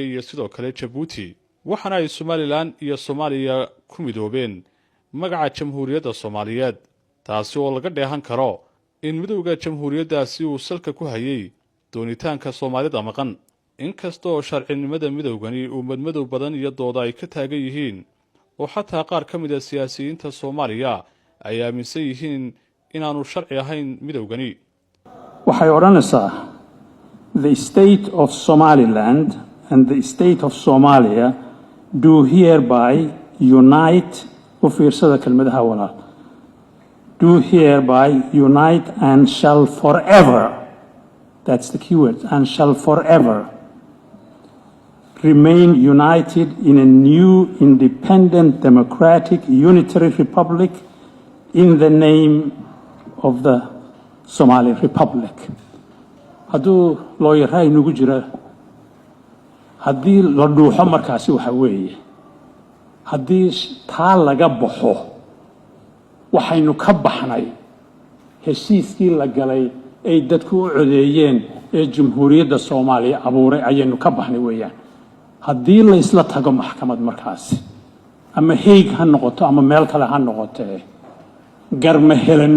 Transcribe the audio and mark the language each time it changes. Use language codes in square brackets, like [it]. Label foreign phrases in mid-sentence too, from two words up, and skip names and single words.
[so] iyo sidoo kale Djibouti waxaana ay Somaliland iyo Soomaaliya ku midoobeen magaca Jamhuuriyadda Soomaaliyeed taasi oo laga dheehan karo in midowga jamhuuriyaddaasi uu salka ku hayay doonitaanka Soomaalida maqan inkastoo sharcinimada midowgani uu madmadow badan iyo dooda ay ka taagan yihiin oo xataa qaar ka mid ah siyaasiyiinta Soomaaliya ay aaminsan yihiin inaanu sharci ahayn midowgani waxay oranaysaa [en] the state of Somaliland and the state of Somalia do hereby unite [so] u fiirsada kelmadaha walaal [en] do hereby unite and shall forever that's the keyword and shall forever remain united in a new independent democratic unitary republic in the name of the Somali Republic [so] hadduu looyaraa inugu jira haddii la dhuuxo markaasi waxa weeye haddii taa laga baxo waxaynu ka baxnay heshiiskii la galay ay dadku u codeeyeen ee Jamhuuriyadda Soomaaliya abuuray ayaynu ka baxnay weeyaan haddii la isla tago maxkamad markaasi ama Hague ha noqoto ama meel kale ha noqotee garma helano